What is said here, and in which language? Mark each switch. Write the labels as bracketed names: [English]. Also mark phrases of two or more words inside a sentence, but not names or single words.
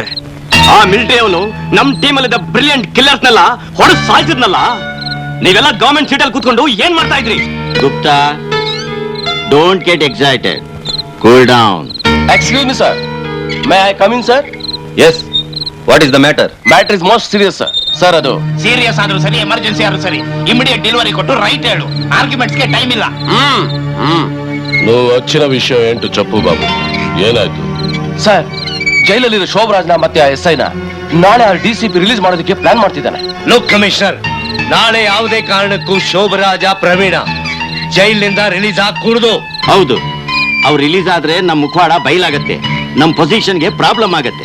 [Kannada] ಆ ಮಿಲಿಟರಿ ಅವನು ನಮ್ ಟೀಮಲ್ಲಿದ್ದ ಬ್ರಿಲಿಯಂಟ್ ಕಿಲ್ಲರ್ಸ್ನೆಲ್ಲ ಹೊಡೆದು ಸಾಯ್ತಿದ್ನಲ್ಲ. ನೀವೆಲ್ಲ ಗವರ್ಮೆಂಟ್ ಸೀಟಲ್ಲಿ ಕೂತ್ಕೊಂಡು ಏನ್ ಮಾಡ್ತಾ ಇದ್ರಿ? [English] Gupta, don't get excited, cool down. Excuse me sir, may I come in sir? ಎಸ್, What is the matter? Matter is most serious sir. Sir, ಅದು [Kannada] ಸೀರಿಯಸ್ ಆದ್ರೂ ಸರಿ, ಎಮರ್ಜೆನ್ಸಿ ಆದ್ರೂ ಸರಿ, [English] immediate delivery [Kannada] ಕೊಟ್ಟು ರೈಟ್ ಹೇಳು. ಆರ್ಗ್ಯುಮೆಂಟ್ಸ್ಗೆ ಟೈಮ್ ಇಲ್ಲ. [Telugu] నువ్వు వచ్చిన విషయం ఏంటో చెప్పు బాబు. [Kannada] ಏನಾಯ್ತು? ಸರ್, ಜೈಲಲ್ಲಿರೋ ಶೋಭರಾಜ್ನ ಮತ್ತೆ ಆ SI ನ ನಾಳೆ ಆ DCP ರಿಲೀಸ್ ಮಾಡೋದಕ್ಕೆ ಪ್ಲಾನ್ ಮಾಡ್ತಿದ್ದಾನೆ. ಲೋಕ್ ಕಮಿಷನರ್, ನಾಳೆ ಯಾವುದೇ ಕಾರಣಕ್ಕೂ ಶೋಭರಾಜ ಪ್ರವೀಣ ಜೈಲಿನಿಂದ ರಿಲೀಸ್ ಆಗಕೂಡದು. ಹೌದು, ಅವ್ರು ರಿಲೀಸ್ ಆದ್ರೆ ನಮ್ ಮುಖವಾಡ ಬಯಲಾಗತ್ತೆ, ನಮ್ ಪೊಸಿಷನ್ಗೆ ಪ್ರಾಬ್ಲಮ್ ಆಗತ್ತೆ.